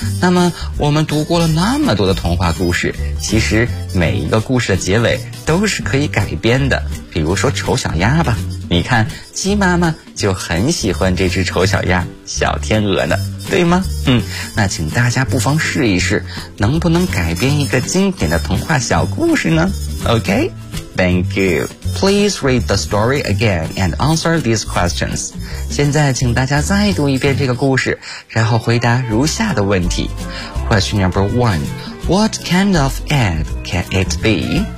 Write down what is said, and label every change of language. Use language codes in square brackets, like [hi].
[zh] 那么我们读过了那么多的童话故事，其实每一个故事的结尾都是可以改编的。比如说丑小鸭吧，你看鸡妈妈就很喜欢这只丑小鸭小天鹅呢，对吗？那请大家不妨试一试，能不能改编一个经典的童话小故事呢？ [en] OK, thank you. Please read the story again and answer these questions. [zh] 现在请大家再读一遍这个故事，然后回答如下的问题。 [en] Question number one, what kind of egg can it be?